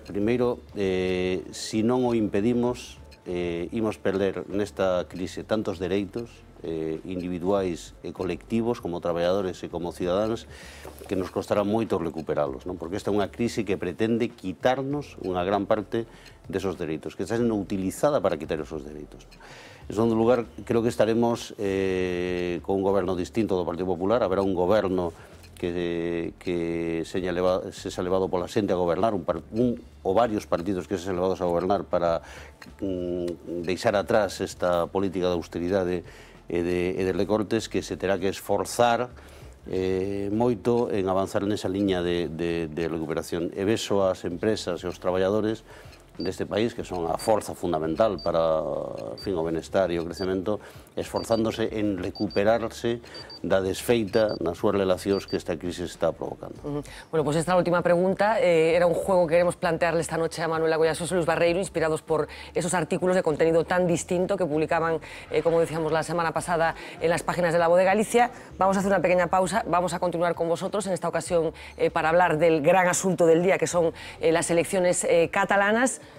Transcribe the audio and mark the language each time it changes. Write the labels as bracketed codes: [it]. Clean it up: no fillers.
[gl] Primeiro, se non o impedimos, imos perder nesta crise tantos dereitos individuais e colectivos como traballadores e como cidadáns que nos costará moito recuperalos, non? Porque esta é unha crise que pretende quitarnos unha gran parte desos dereitos, que está sendo utilizada para quitar esos dereitos. En segundo lugar, creo que estaremos con un goberno distinto do Partido Popular. Haberá un goberno que sexa levado pola xente a gobernar, un ou varios partidos que sexan levados a gobernar para deixar atrás esta política de austeridade e de recortes, que se terá que esforzar moito en avanzar nesa liña de recuperación. E beso ás empresas e aos traballadores deste país, que son a forza fundamental para o benestar e o crecemento, esforzándose en recuperarse da desfeita nas súas relacións que esta crise está provocando. [es] Bueno, pues esta última pregunta era un juego que queremos plantearle esta noche a Manuel Lago y a Xosé Luis Barreiro, inspirados por esos artículos de contenido tan distinto que publicaban, como decíamos la semana pasada, en las páginas de La Voz de Galicia. Vamos a hacer una pequeña pausa, vamos a continuar con vosotros en esta ocasión para hablar del gran asunto del día, que son las elecciones catalanas.